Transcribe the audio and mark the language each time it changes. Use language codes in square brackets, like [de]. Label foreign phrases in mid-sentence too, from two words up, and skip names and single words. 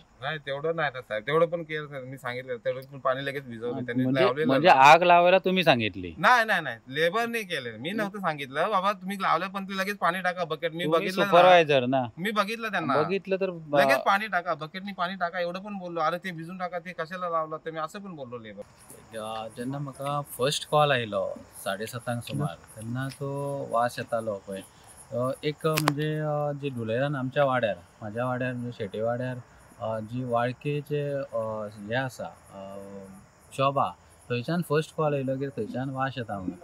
[mr] नाही तेवढं नाही ना साहेब, तेवढं पण केलं सर, मी सांगितलं तेवढं पण पाणी लगेच भिजवलं त्यांनी म्हणजे लावलेलं म्हणजे ना. आग लावायला तुम्ही सांगितली? नाही नाही नाही, लेबरने केलं, मी नव्हतं सांगितलं बाबा तुम्ही लावलं, पण ते लगेच पाणी टाका बकेट. मी बघितलं ना, सुपरवायझर ना, मी बघितलं त्यांना, बघितलं तर लगेच पाणी टाका बकेटनी, पाणी टाका एवढं पण बोललो. अरे ते भिजून टाका, ते कशाला लावलं ते मी असं पण बोललो लेबर. [kok] जेन्ना म्हाका [en] first call [kok] आयलो 7:30 सुमार, तेन्ना तो वास येतालो पळय. एक म्हणजे जी धुळेरान आमच्या वाड्यार, म्हाज्या वाड्यार म्हणजे शेटे वाड्यार जी वाळकेचे हे आसा शॉप आहा, थंयच्यान [en] first call [kok] येयलो की थंयच्यान वास येता म्हणून.